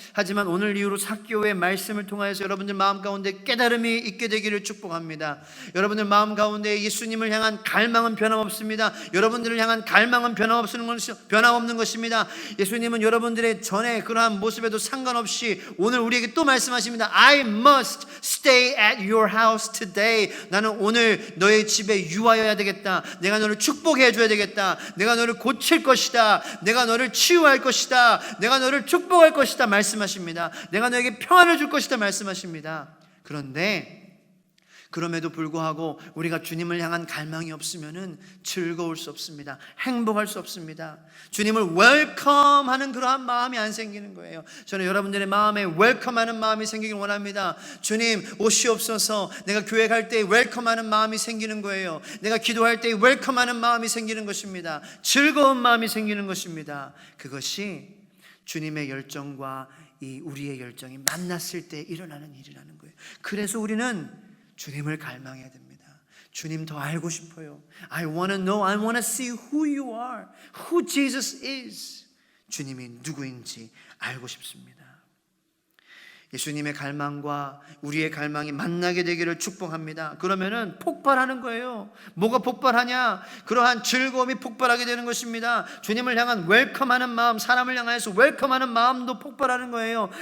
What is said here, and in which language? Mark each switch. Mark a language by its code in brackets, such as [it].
[ko] 하지만 오늘 이후로 삭개오의 말씀을 통하여서 여러분들 마음 가운데 깨달음이 있게 되기를 축복합니다. 여러분들 마음 가운데 예수님을 향한 갈망은 변함없습니다. 여러분들을 향한 갈망은 변함없는 것입니다. 예수님은 여러분들의 전에 그러한 모습에도 상관없이 오늘 우리에게 또 말씀하십니다. [en] I must stay at your house today. [ko] 나는 오늘 너의 집에 유하여야 되겠다. 내가 너를 축복해 줘야 되겠다. 내가 너를 고칠 것이다. 내가 너를 치유할 것이다. 내가 너를 축복할 것이다 말씀하십니다. 내가 너에게 평안을 줄 것이다 말씀하십니다. 그런데 그럼에도 불구하고 우리가 주님을 향한 갈망이 없으면은 즐거울 수 없습니다. 행복할 수 없습니다. 주님을 웰컴하는 그러한 마음이 안 생기는 거예요. 저는 여러분들의 마음에 웰컴하는 마음이 생기길 원합니다. 주님 오시옵소서. 내가 교회 갈 때 웰컴하는 마음이 생기는 거예요. 내가 기도할 때 웰컴하는 마음이 생기는 것입니다. 즐거운 마음이 생기는 것입니다. 그것이 주님의 열정과 이 우리의 열정이 만났을 때 일어나는 일이라는 거예요. 그래서 우리는 주님을 갈망해야 됩니다. 주님 더 알고 싶어요. [en] I want to know, I want to see who you are, who Jesus is. [ko] 주님이 누구인지 알고 싶습니다. 예수님의 갈망과 우리의 갈망이 만나게 되기를 축복합니다. 그러면은 폭발하는 거예요. 뭐가 폭발하냐? 그러한 즐거움이 폭발하게 되는 것입니다. 주님을 향한 웰컴하는 마음, 사람을 향해서 웰컴하는 마음도 폭발하는 거예요.